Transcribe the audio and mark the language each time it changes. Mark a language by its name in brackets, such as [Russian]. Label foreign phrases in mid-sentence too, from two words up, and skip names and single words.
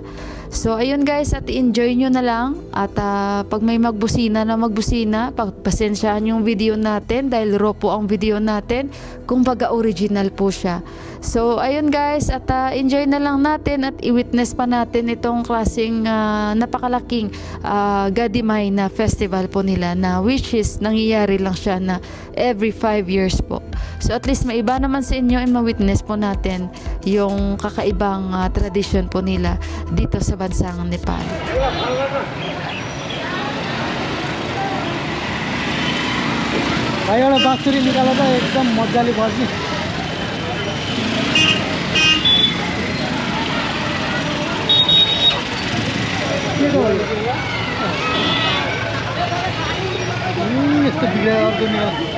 [Filipino] So ayun guys, at enjoy nyo na lang. At pag may magbusina na magbusina, pagpasensyaan yung video natin dahil raw po ang video natin, kung baga original po siya. So ayun guys, at enjoy na lang natin at i-witness pa natin itong klaseng napakalaking Gadimay na festival po nila, na [English] which is [Filipino] nangyayari lang siya na [English] every 5 years [Filipino] po. So at least may iba naman sa inyo, ay ma-witness po natin yung kakaibang tradition po nila dito sa bansang Nepal. [Nepali] भाई एउटा बाँसुरी निकाला त एकदम मजाले बज्ने। यस्तो बिग्रेर अर्को निकाल